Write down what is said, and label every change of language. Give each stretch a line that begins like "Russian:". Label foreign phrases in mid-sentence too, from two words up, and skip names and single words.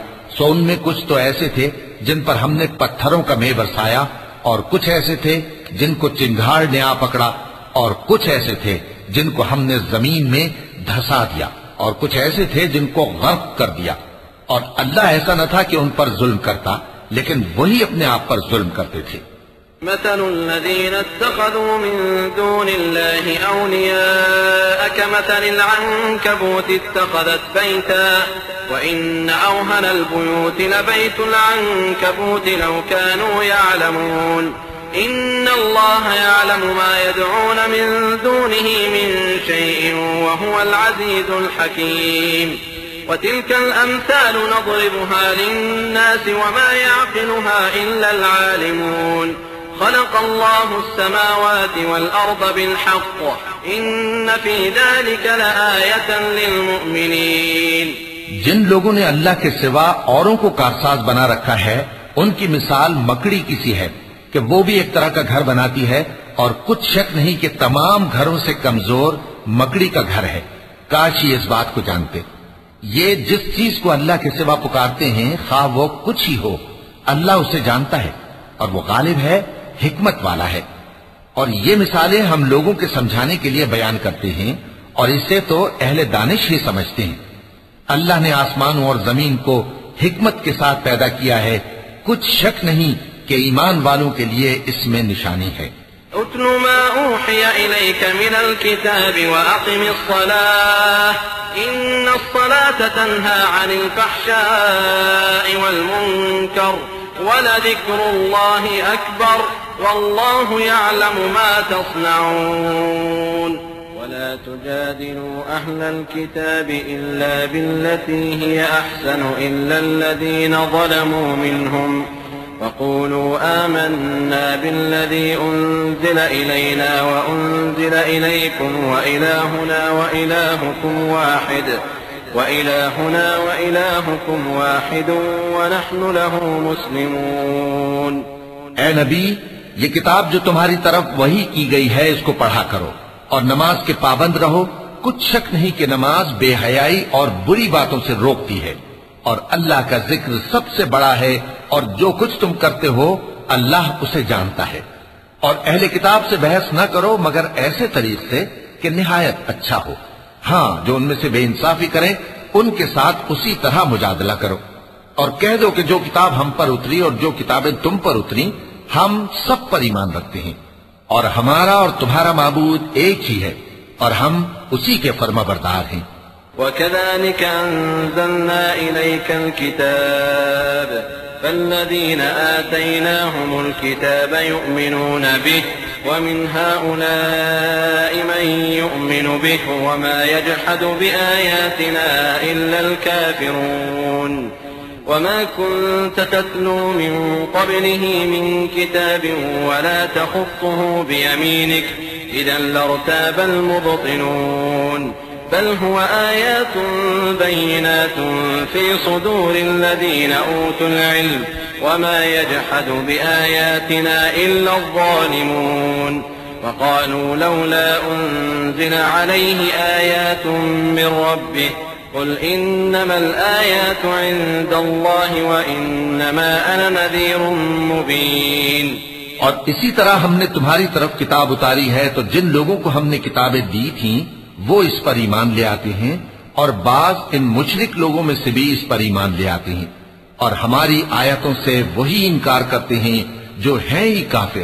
Urdu: سو ان میں کچھ تو ایسے تھے جن پر ہم نے پتھروں کا مینہ برسایا، اور کچھ ایسے تھے جن کو چنگھاڑ نے آ پکڑا، اور کچھ ایسے تھے جن کو ہم نے زمین میں دھنسا دیا، اور کچھ ایسے تھے جن کو غرق کر دیا. اور اللہ ایسا نہ تھا کہ ان پر ظلم کرتا، لیکن وہی اپنے آپ پر ظلم کرتے تھے.
Arabic: مثل الذين اتخذوا من دون الله أولياء كمثل العنكبوت اتخذت بيتا وإن أوهن البيوت لبيت العنكبوت لو كانوا يعلمون إن الله يعلم ما يدعون من دونه من شيء وهو العزيز الحكيم وتلك الأمثال نضربها للناس وما يعقلها إلا العالمون خلق الله السماوات والأرض بالحق إن في ذلك لآية للمؤمنين.
Urdu: جن لوگوں نے اللہ کے سوا اوروں کو کارساز بنا رکھا ہے، ان کی مثال مکڑی کی سی ہے کہ وہ بھی ایک طرح کا گھر بناتی ہے، اور کچھ شک نہیں کہ تمام گھروں سے کمزور مکڑی کا گھر ہے. کاش یہ اس بات کو جانتے. یہ جس چیز کو اللہ کے سوا پکارتے ہیں، خواہ وہ کچھ ہی ہو، اللہ اسے جانتا ہے اور وہ غالب ہے، حکمت والا ہے. اور یہ مثالیں ہم لوگوں کے سمجھانے کے لیے بیان کرتے ہیں، اور اسے تو اہل دانش ہی سمجھتے ہیں. اللہ نے آسمانوں اور زمین کو حکمت کے ساتھ پیدا کیا ہے، کچھ شک نہیں کہ ایمان والوں کے لیے اس میں نشانی ہے.
Arabic: اتل ما أوحي إليك من الكتاب وأقم الصلاة إن الصلاة تنهى عن الفحشاء والمنكر ولذكر الله أكبر والله يعلم ما تصنعون ولا تجادلوا أهل الكتاب إلا بالتي هي أحسن إلا الذين ظلموا منهم وقولوا آمنا بالذي أنزل إلينا وأنزل إليكم وإلهنا وإلهكم واحد ونحن له مسلمون.
Urdu: اے نبی، یہ کتاب جو تمہاری طرف وحی کی گئی ہے، اس کو پڑھا کرو اور نماز کے پابند رہو. کچھ شک نہیں کہ نماز بے حیائی اور بری باتوں سے روکتی ہے، اور اللہ کا ذکر سب سے بڑا ہے، اور جو کچھ تم کرتے ہو اللہ اسے جانتا ہے. اور اہل کتاب سے بحث نہ کرو مگر ایسے طریقے سے کہ نہایت اچھا ہو. ہاں، جو ان میں سے بے انصافی کریں ان کے ساتھ اسی طرح مجادلہ کرو، اور کہہ دو کہ جو کتاب ہم پر اتری اور جو کتابیں تم پر اتری، ہم سب پر ایمان رکھتے ہیں، اور ہمارا اور تمہارا معبود ایک ہی ہے، اور ہم اسی کے فرمانبردار ہیں.
Arabic: وكذلك أنزلنا إليك الكتاب فالذين آتيناهم الكتاب يؤمنون به ومن هؤلاء من يؤمن به وما يجحد بآياتنا إلا الكافرون وما كنت تتلو من قبله من كتاب ولا تخطه بيمينك إذا لارتاب المبطلون بل هو آيات بينات في صدور الذين أوتوا العلم وما يجحد بآياتنا إلا الظالمون وقالوا لولا أنزل عليه آيات من ربه قل إنما الآيات عند الله وإنما أنا نذير مبين.
Urdu: اور اسی طرح ہم نے تمہاری طرف کتاب اتاری ہے، تو جن لوگوں کو ہم نے کتابیں دی تھیں وہ اس پر ایمان لے آتے ہیں، اور بعض ان مشرک لوگوں میں سے بھی اس پر ایمان لے آتے ہیں، اور ہماری آیتوں سے وہی انکار کرتے ہیں جو ہیں ہی کافر.